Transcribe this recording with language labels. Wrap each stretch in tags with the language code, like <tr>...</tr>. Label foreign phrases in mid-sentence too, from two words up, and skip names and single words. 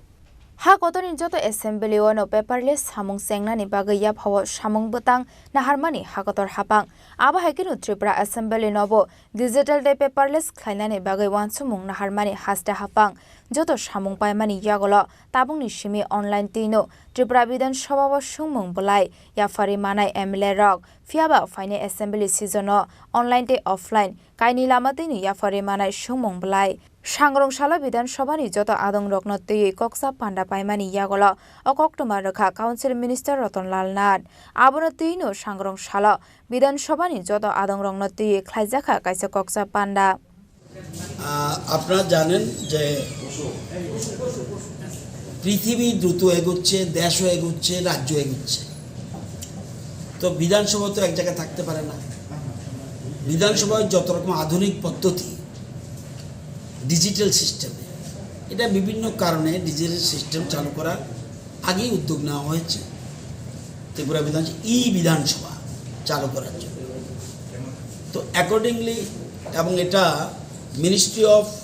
<trp>Ha kotonin joto assembly ono paperless samung sengnani bagaya phawo samung butang naharmani hakotor hapang aba haikinu Tripura assembly nobo</trp> <en>digital day</en> <trp>paperless khlainani bagai wansumung naharmani hasta hapang joto samung paimani yagolo tabungni simi online tino Tripura bidan sabhawa sungmung bulai yafari manai MLA rok fiaba faine</trp> <en>assembly season online day offline</en> <trp>kaini lamatini yafari manai sungmung bulai Sangrong Shala Bidan Shabani Joto Adong Rokno Tui Koksa Panda Paimani Yagola Okoktoma Rekha</trp> <en>Council Minister</en> <trp>Ratonlal Nath Abono Tuino Sangrong Shala Bidan Shabani Joto Adong Rokno Tui Khlaijaka Kaisa Koksa Panda</trp> <bn>আপনারা জানেন যে পৃথিবী দ্রুত এগোচ্ছে দেশও এগোচ্ছে রাজ্য এগোচ্ছে তো বিধানসভা তো এক জায়গায় থাকতে পারে না বিধানসভায় যত রকম আধুনিক পদ্ধতি</bn> <en>digital system</en> <bn>এটা বিভিন্ন কারণে</bn> <en>digital system</en> <bn>চালু করার আগেই উদ্যোগ নেওয়া হয়েছে ত্রিপুরা বিধানসভা বিধানসভা চালু করার জন্য তো অ্যাকর্ডিংলি এবং এটা</bn> <en>ministry of</en>